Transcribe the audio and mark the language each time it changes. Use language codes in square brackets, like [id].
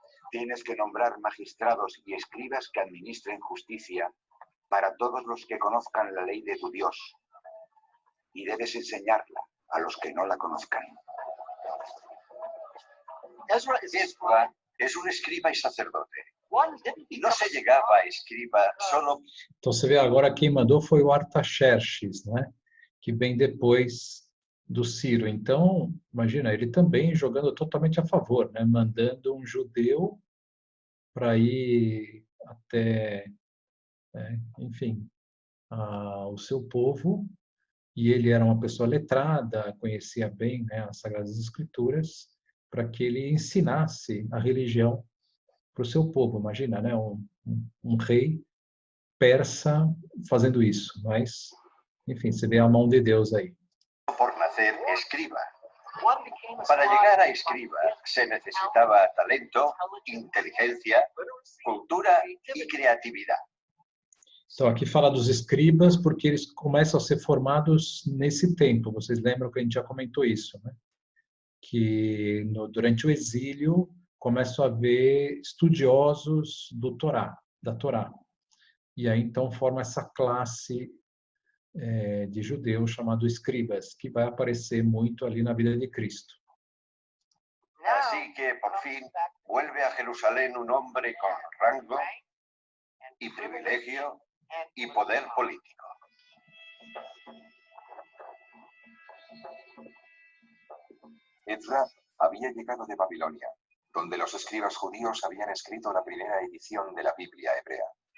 [es] Tienes que nombrar magistrados y escribas que administren justicia para todos los que conozcan la ley de tu Dios, y debes enseñarla a los que no la conozcan. Ezra es un escriba y sacerdote. Y no se llegaba a escriba solo. [pt] Então você vê agora quem mandou foi o Artaxerxes, né? Que vem depois do Ciro. Então, imagina, ele também jogando totalmente a favor, né? Mandando um judeu para ir até, enfim, o seu povo. E ele era uma pessoa letrada, conhecia bem, né, as Sagradas Escrituras, para que ele ensinasse a religião para o seu povo. Imagina, né, um rei persa fazendo isso. Mas, enfim, você vê a mão de Deus aí. [es] Por nacer escriba. Para llegar a escriba se necesitaba talento, inteligencia, cultura y creatividad. [pt] Então, aqui fala dos escribas, porque eles começam a ser formados nesse tempo. Vocês lembram que a gente já comentou isso, né? Que durante o exílio começam a haver estudiosos da Torá. E aí, então, forma essa classe de judeus chamado escribas, que vai aparecer muito ali na vida de Cristo. [es] Así que, por fin, vuelve a Jerusalén un hombre con rango y privilegio y poder político. Ezra había llegado de Babilonia, donde los escribas judíos habían escrito la primera edición de la Biblia hebrea.